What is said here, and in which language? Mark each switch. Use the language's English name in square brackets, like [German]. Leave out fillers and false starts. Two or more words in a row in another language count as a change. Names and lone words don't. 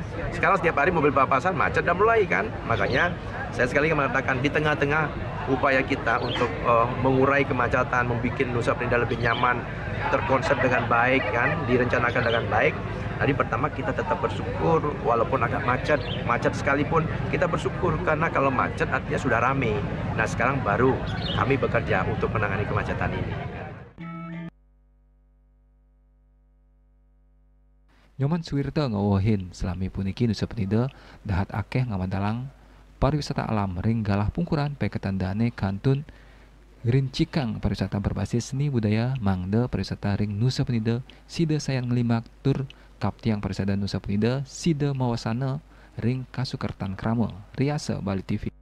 [Indonesian] Sekarang setiap hari mobil papasan, macet dan mulai kan. Makanya saya sekali lagi mengatakan di tengah-tengah upaya kita untuk mengurai kemacetan, membuat Nusa Penida lebih nyaman, terkonsep dengan baik kan, direncanakan dengan baik. Tadi pertama kita tetap bersyukur walaupun agak macet sekalipun kita bersyukur karena kalau macet artinya sudah rame. Nah sekarang baru kami bekerja untuk menangani kemacetan ini. [Balinese] Nyoman Suwirto ngawohin selami puniki Nusa Penida dahat akeh ngamandalang pariwisata alam ring galah pungkuran peketandane kantun rincikang pariwisata berbasis seni budaya mangde pariwisata ring Nusa Penida sida sayan ngelimak tur kaptiang pariwisata Nusa Penida sida mawasana ring kasukertan krama riasa Bali TV.